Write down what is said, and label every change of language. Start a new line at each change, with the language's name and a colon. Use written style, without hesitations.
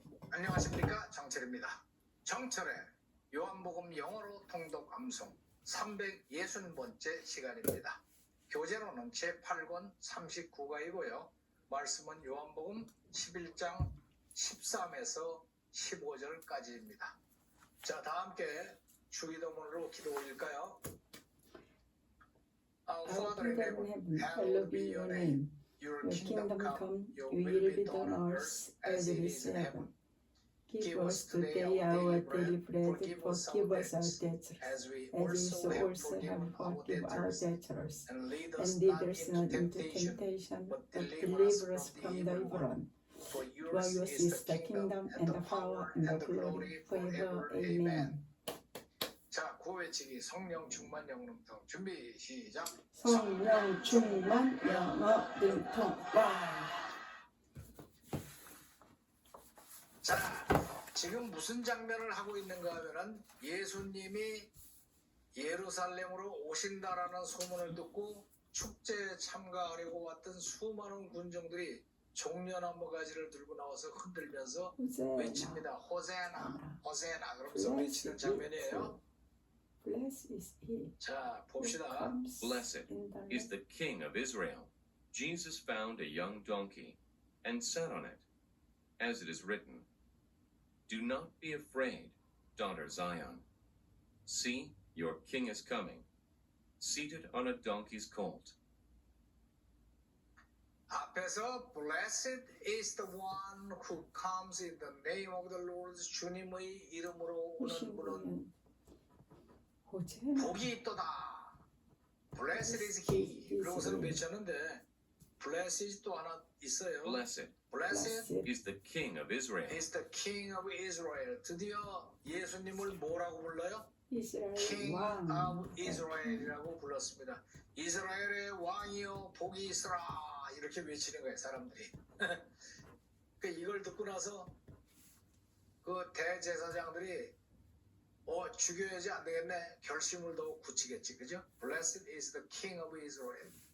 Korean: 안녕하십니까, 정철입니다. 정철의 요한복음 영어로 통독 암송 360번째 시간입니다. 교재로는 제8권 39가이고요. 말씀은 요한복음 11장 13에서 15절까지입니다. 자, 다 함께 주기도문으로 기도 올릴까요?
English: Our Father in heaven, hallowed be your name. Your kingdom come, your will be done on earth as it is in heaven. Give us today our daily bread. Forgive us our debts, as we as we also have have forgiven our forgiven our debtors. debtors. And lead And us lead not us not into into temptation, temptation, but but deliver us from the evil one. For For yours yours is the kingdom and the power and the glory forever. Amen.
Korean: 자, 구호외치기 성령 충만 영능통 준비 시작. 성령 충만 영어 능통 와. 자, 지금 무슨 장면을 하고 있는가 하면은 예수님이 예루살렘으로 오신다라는 소문을 듣고 축제에 참가하려고 왔던 수많은 군중들이 종려나무 가지를 들고 나와서 흔들면서 외칩니다. 호세나, 호세나 그러면서 외치는 장면이에요.
English: Blessed is he.
Korean: 자, 봅시다.
English: Blessed is the King of Israel. Jesus found a young donkey and sat on it. As it is written, Do not be afraid, daughter Zion. See, your king is coming, seated on a donkey's colt. 앞에서 Blessed is the one who comes in the name of the Lord.
Korean: 주님의 이름으로 오는 분은 호세나. 복이 있도다.
English: Blessed is he.
Korean: 그러고서는 외쳤는데 Blessed 또 하나 있어요.
English: Blessed Blessed is the King of Israel. is the King of Israel.
Korean: 드디어 예수님을 뭐라고 불러요? 이스라엘
English: King
Korean: 왕. of Israel이라고 불렀습니다. 이스라엘의 왕이여 복이 있으라 이렇게 외치는 거예요, 사람들이. 그 이걸 듣고 나서 그 대제사장들이 죽여야지 안 되겠네. 결심을 더욱 굳히겠지, 그죠?
English: Blessed is the King of Israel.